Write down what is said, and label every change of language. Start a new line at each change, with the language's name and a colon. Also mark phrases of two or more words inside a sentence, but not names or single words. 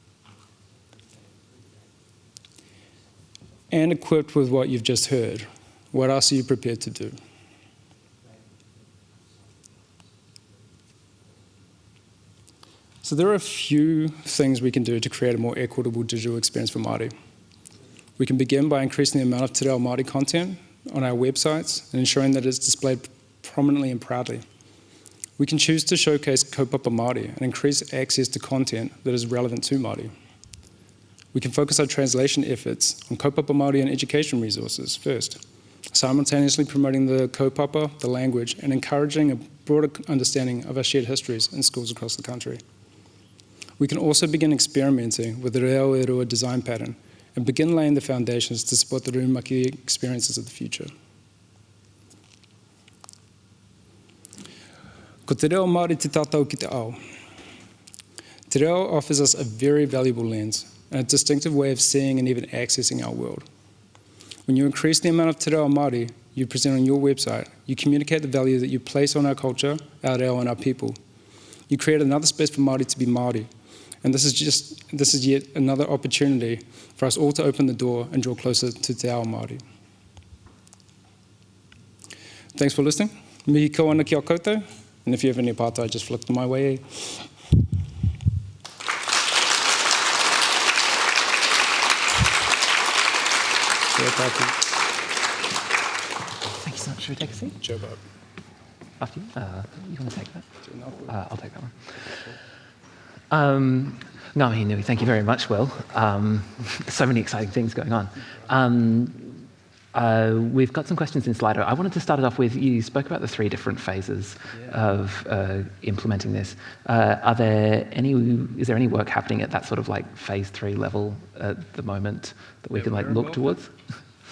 English: And equipped with what you've just heard, what else are you prepared to do? So there are a few things we can do to create a more equitable digital experience for Māori. We can begin by increasing the amount of
Māori: te reo Māori
English: content on our websites and ensuring that it's displayed prominently and proudly. We can choose to showcase
Māori: kaupapa Māori
English: and increase access to content that is relevant to Māori. We can focus our translation efforts on
Māori: kaupapa Māori
English: and education resources first, simultaneously promoting the kaupapa, the language, and encouraging a broader understanding of our shared histories in schools across the country. We can also begin experimenting with the reo design pattern and begin laying the foundations to support the rūmaki experiences of the future.
Māori: Ko te reo Māori te tātou ki te ao. Te reo
English: offers us a very valuable lens and a distinctive way of seeing and even accessing our world. When you increase the amount of
Māori: te reo Māori
English: you present on your website, you communicate the value that you place on our culture, our reo, and our people. You create another space for Māori to be Māori. And this is yet another opportunity for us all to open the door and draw closer to
Māori: te ao Māori.
English: Thanks for listening.
Māori: Mihi kawana ki a koutou.
English: And if you have any pātai, just flick them my way. Thank you so much. Should we take a seat? Sure, Bob. After you? You want to take that? I'll take that one.
Māori: Ngā mihi nui,
English: thank you very much, Will. So many exciting things going on. We've got some questions in Slido. I wanted to start it off with, you spoke about the 3 different phases of implementing this. Is there any work happening at that sort of like phase 3 level at the moment that we can like look towards?